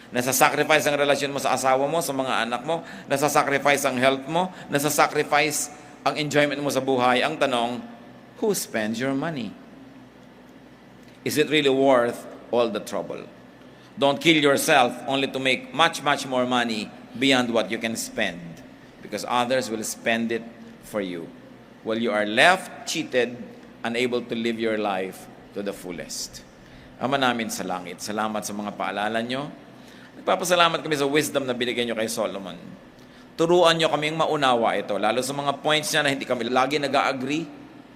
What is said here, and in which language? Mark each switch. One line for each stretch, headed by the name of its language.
Filipino: Nasa-sacrifice ang relasyon mo sa asawa mo, sa mga anak mo, nasa-sacrifice ang health mo, nasa-sacrifice ang enjoyment mo sa buhay. Ang tanong,
English: who spends your money? Is it really worth all the trouble? Don't kill yourself only to make much more money beyond what you can spend, because others will spend it for you, while you are left cheated, unable to live your life to the fullest.
Filipino: Ama namin sa langit, salamat sa mga paalala nyo. Nagpapasalamat kami sa wisdom na binigyan nyo kay Solomon. Turuan nyo kaming maunawa ito, lalo sa mga points niya na hindi kami lagi nag-agree.